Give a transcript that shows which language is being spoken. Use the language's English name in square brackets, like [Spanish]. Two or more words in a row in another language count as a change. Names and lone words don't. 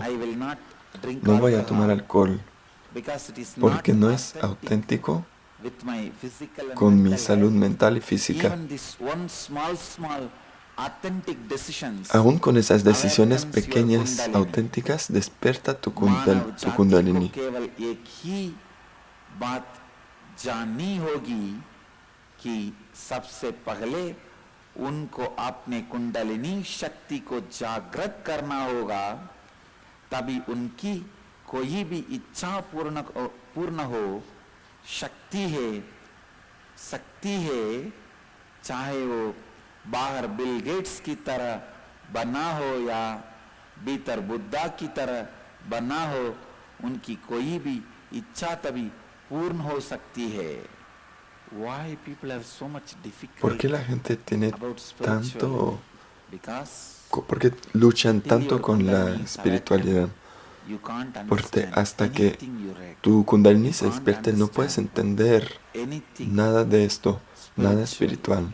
[Spanish] No voy a tomar alcohol, porque no es auténtico con mi salud mental y física. Aún con esas decisiones pequeñas, auténticas, despierta tu Kundalini. [Hindi] कि सबसे पहले उनको अपने कुंडलिनी शक्ति को जागृत करना होगा, तभी उनकी कोई भी इच्छा पूर्ण हो। शक्ति है, चाहे वो बाहर बिल गेट्स की तरह बना हो या भीतर बुद्धा की तरह बना हो, उनकी कोई भी इच्छा तभी पूर्ण हो सकती है। [Spanish] ¿Por qué la gente tiene tanto, por qué luchan tanto con la espiritualidad? Porque hasta que tu Kundalini se despierte no puedes entender nada de esto, nada espiritual.